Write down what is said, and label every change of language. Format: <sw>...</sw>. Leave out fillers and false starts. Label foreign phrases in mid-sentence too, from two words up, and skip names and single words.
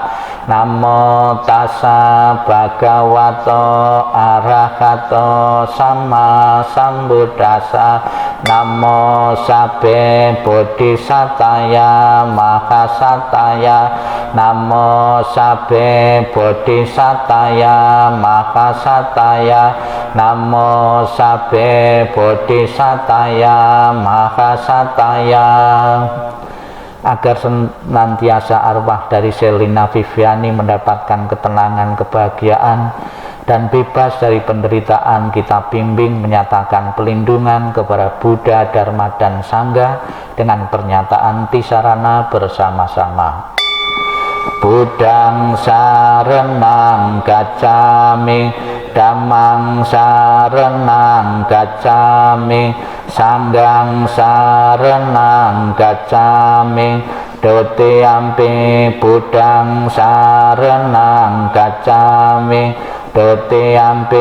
<pi>Namo Tassa Bhagavato Arahato Sama Sambuddhassa, Namo Sabbe Bodhisataya Mahasataya, Namo Sabbe Bodhisataya Mahasataya, Namo Sabbe Bodhisataya Mahasataya.</pi> <id>Agar senantiasa arwah dari Sherlina Viviani mendapatkan ketenangan, kebahagiaan, dan bebas dari penderitaan, kita bimbing menyatakan pelindungan kepada Buddha, Dharma, dan Sangha dengan pernyataan Tisarana bersama-sama.</id> <pi>Buddhang sarenang gacchami, Dhammang sarenang gacchami, Sanghang sarenang gacchami, Dutiyampi Buddhang sarenang gacchami, Dutiyampi</pi>